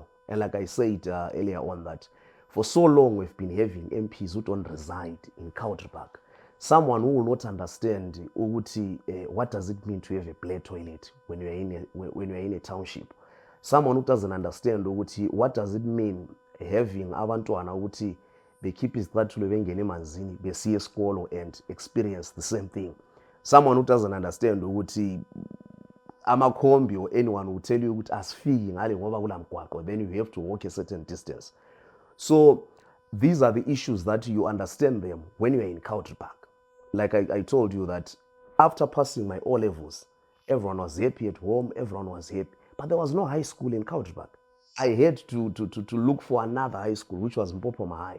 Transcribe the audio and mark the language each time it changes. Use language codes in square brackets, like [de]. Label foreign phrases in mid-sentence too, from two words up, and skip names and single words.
[en] And like I said earlier on, that for so long we've been having MPs who don't reside in Cowdray Park. Someone who will not understand what does it mean to have a black toilet when you're in a township. Someone who doesn't understand what does it mean having [nd] abantwana ukuthi bekhipha izicathulo bengene emanzini besiya esikolo [en] and experience the same thing. Someone who doesn't understand [nd] ukuthi amakhombi [en] or anyone will tell you [nd] ukuthi asifiki ngale ngoba kulamgwaqo, [en] then you have to walk a certain distance. So these are the issues that you understand them when you are in Cowdray Park. Like I told you that after passing my O-levels, everyone was happy at home, everyone was happy. But there was no high school in Cowdray Park. I had to look for another high school, which was Mpopoma High.